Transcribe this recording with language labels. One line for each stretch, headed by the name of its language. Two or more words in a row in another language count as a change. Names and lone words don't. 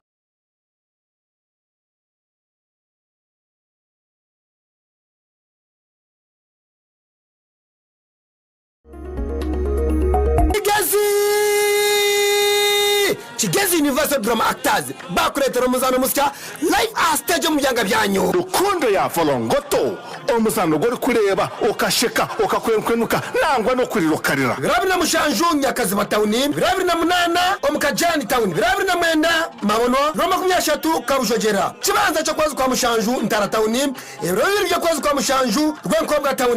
Nyankole: Kigezi Universal Drama Actors bakuletera omuzano musya
English: live a stage
Nyankole: mu byanga byanyu rukundo ya volongoto omuzano gori kureba okasheka okakwenkwenuka nangwa no kurirokarira birabiri na mushanju Nyakaziba town birabiri na munana omukajani town birabiri na mwenda mabono Roma 13 Kabushogera kibanza cyo kwazi kwa mushanju Ntara town birabiri byo kwazi kwa mushanju Rwenkobwa town